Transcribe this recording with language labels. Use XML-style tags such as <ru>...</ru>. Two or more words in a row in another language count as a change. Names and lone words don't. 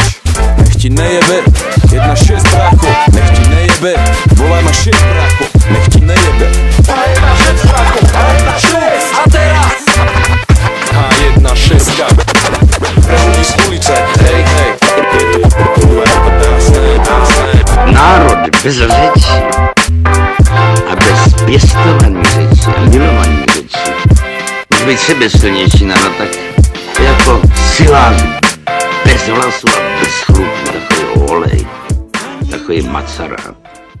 <sk>Nech ti nejebe, 1.6 brácho. Nech ti nejebe, volaj ma 6 brácho. Nech ti nejebe, 1.6 brácho, 1.6. A teraz H1.6 pre ľudí z ulice. Hej, hej, je to krásne.</sk> <cs>Národ bez řeči a bez pěstovaní řeči a milovaní řeči může být sebesilnější národ, tak jako silář bez hlasu a bez chlupu, takový olej, takový macarát.</cs>